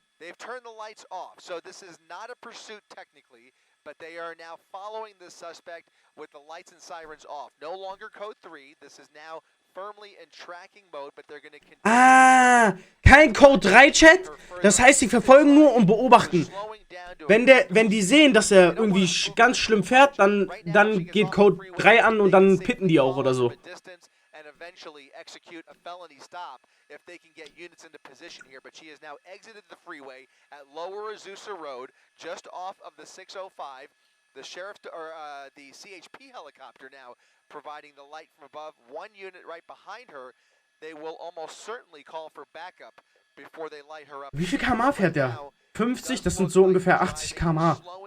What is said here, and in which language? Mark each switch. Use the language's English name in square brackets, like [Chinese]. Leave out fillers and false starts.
[English] They've turned the lights off, so this is not a pursuit technically, but they are now following the suspect with the lights and sirens off. No longer code 3, this is now firmly in tracking mode, but they're going to continue. [German] Ah, kein Code 3 Chat. Das heißt, sie verfolgen nur und beobachten. Wenn die sehen, dass er irgendwie ganz schlimm fährt, dann geht Code 3 an und dann pitten die auch oder so. [English] Eventually execute a felony stop if they can get units into position here, but she has now exited the freeway at Lower Azusa Road, just off of the 605. The sheriff, the CHP helicopter now providing the light from above. One unit right behind her. They will almost certainly call for backup before they light her up. [German] Wie viel km/h fährt der? 50, das sind so ungefähr 80 km/h.